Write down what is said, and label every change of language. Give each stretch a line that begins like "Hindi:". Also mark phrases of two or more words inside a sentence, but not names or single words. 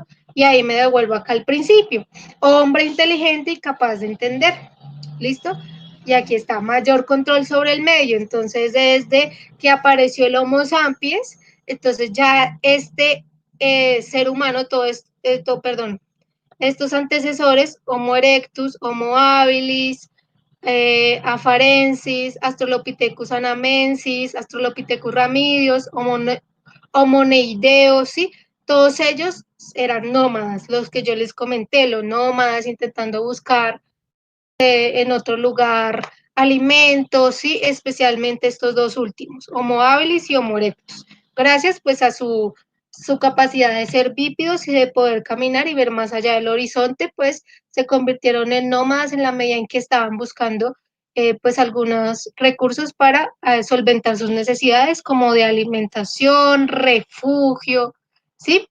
Spanish: Y ahí me devuelvo acá al principio. Hombre inteligente y capaz de entender. ¿Listo? Y aquí está mayor control sobre el medio. Entonces, desde que apareció el Homo sapiens, entonces ya este ser humano, estos antecesores, Homo erectus, Homo habilis, Afarensis, Australopithecus anamensis, Australopithecus ramidios, Homo neideos, ¿sí? Todos ellos eran nómadas, los que yo les comenté, los nómadas intentando buscar en otro lugar alimentos, ¿sí? Especialmente estos dos últimos, Homo habilis y Homo erectus. Gracias pues a su capacidad de ser bípedos y de poder caminar y ver más allá del horizonte, pues se convirtieron en nómadas en la medida en que estaban buscando pues algunos recursos para solventar sus necesidades como de alimentación, refugio, ¿sí?